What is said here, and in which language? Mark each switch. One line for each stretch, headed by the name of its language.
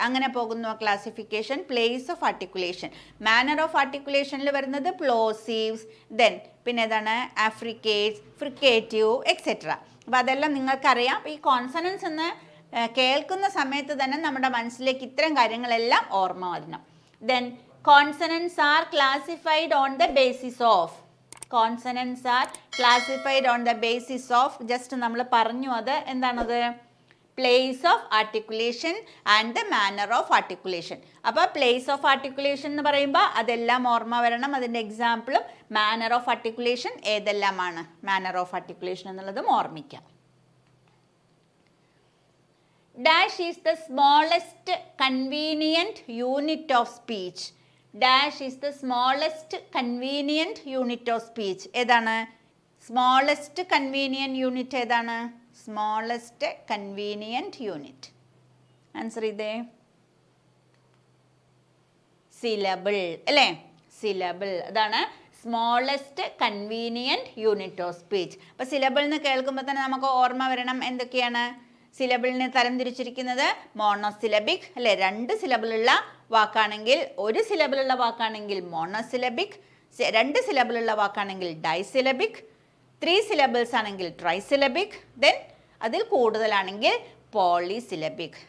Malayalam: അങ്ങനെ പോകുന്നു classification. Place of articulation, manner of ആർട്ടിക്കുലേഷനിൽ വരുന്നത് പ്ലോസീവ്സ്, ദെൻ പിന്നെ ഏതാണ് ആഫ്രിക്കേറ്റ്സ്, ഫ്രിക്കേറ്റീവ്, എക്സെട്ര. അപ്പോൾ അതെല്ലാം നിങ്ങൾക്കറിയാം. അപ്പോൾ ഈ കോൺസണൻസ് എന്ന് കേൾക്കുന്ന സമയത്ത് തന്നെ നമ്മുടെ മനസ്സിലേക്ക് ഇത്തരം കാര്യങ്ങളെല്ലാം ഓർമ്മ വരണം.
English: then consonants are classified on the basis of, consonants are classified on the basis of, just
Malayalam: നമ്മൾ പറഞ്ഞു അത് എന്താണത്,
English: place of articulation and the manner of articulation.
Malayalam: അപ്പോൾ
English: place of articulation
Malayalam: എന്ന് പറയുമ്പോൾ അതെല്ലാം ഓർമ്മ വരണം. അതിൻ്റെ എക്സാമ്പിളും
English: manner of articulation
Malayalam: ഏതെല്ലാമാണ്, manner of articulation എന്നുള്ളതും ഓർമ്മിക്കാം.
English: Dash is the smallest convenient unit of speech. Dash is the smallest convenient unit of speech.
Malayalam: ഏതാണ്
English: smallest convenient unit?
Malayalam: ഏതാണ് smallest convenient unit? ആൻസർ ചെയ്തേ. syllable അല്ലേ? syllable അതാണ് smallest convenient unit of speech. അപ്പോൾ syllable എന്ന് കേൾക്കുമ്പോൾ തന്നെ നമുക്ക് ഓർമ്മ വരണം എന്തൊക്കെയാണ്. സിലബിളിനെ തരംതിരിച്ചിരിക്കുന്നത് മോണോസിലബിക് അല്ലേ, 2 സിലബിളുള്ള വാക്കാണെങ്കിൽ, 1 സിലബിളുള്ള വാക്കാണെങ്കിൽ മോണോസിലബിക്, 2 സിലബിളുള്ള വാക്കാണെങ്കിൽ ഡൈസിലബിക്, 3 സിലബിൾസ് ആണെങ്കിൽ ട്രൈസിലബിക്, ദെൻ അതിൽ കൂടുതലാണെങ്കിൽ പോളിസിലബിക്.